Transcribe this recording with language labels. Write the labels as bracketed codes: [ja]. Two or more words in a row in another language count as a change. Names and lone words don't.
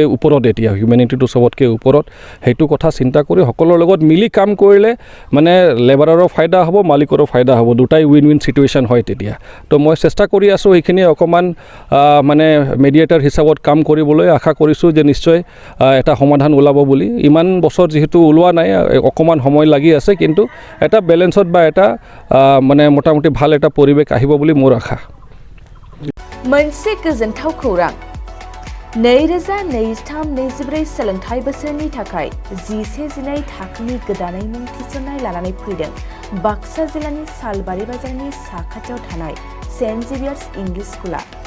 [as] ওপৰত এতিয়া হিউমেনিটিটো চবতকৈ ওপৰত সেইটো কথা চিন্তা কৰি সকলোৰ লগত মিলি কাম কৰিলে মানে লেবাৰৰো ফাইদা হ'ব মালিকৰো ফাইদা হ'ব দুটাই [en] win win situation [as] হয় তেতিয়া তো মই চেষ্টা কৰি আছোঁ সেইখিনি অকণমান মানে মেডিয়েটাৰ হিচাপত কাম কৰিবলৈ আশা কৰিছোঁ যে নিশ্চয় এটা সমাধান ওলাব বুলি ইমান বছৰ যিহেতু ওলোৱা নাই অকণমান সময় লাগি আছে কিন্তু এটা বেলেঞ্চত বা এটা মানে মোটামুটি ভাল এটা পৰিৱেশ আহিব বুলি মোৰ আশা [brx] मोनसे गोजोनथाव खौरां 2023-24 सोलोंथाइ बोसोरनि थाखाय 11-12 थाखोनि गोदानै मुं थिसननाय लानानै फैदों बाक्सा जिल्लानि सालबारि बाजारनि साखाथियाव थानाय सेन्ट जेभियार्स इंलिश स्कुला